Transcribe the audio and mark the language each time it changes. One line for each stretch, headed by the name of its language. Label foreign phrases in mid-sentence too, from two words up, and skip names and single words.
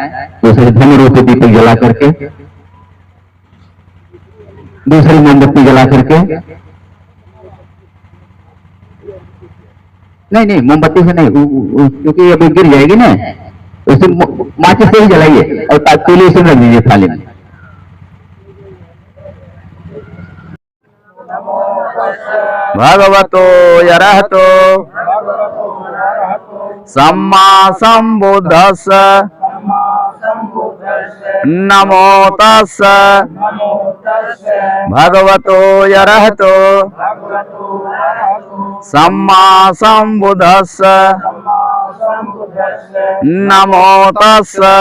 Hindi: दूसरे धर्म रूपी दीपक जला करके, दूसरी मोमबत्ती जला करके, नहीं मोमबत्ती से नहीं, क्योंकि अभी गिर जाएगी ना, उसे माचिस से ही जलाइए और पीली से रख दीजिए थाली में।
Pali: भगवतो अरहतो सम्मा सम्बुद्धस्स नमो तस्स भगवतो अरहतो सम्मा सम्बुद्धस्स नमो तस्स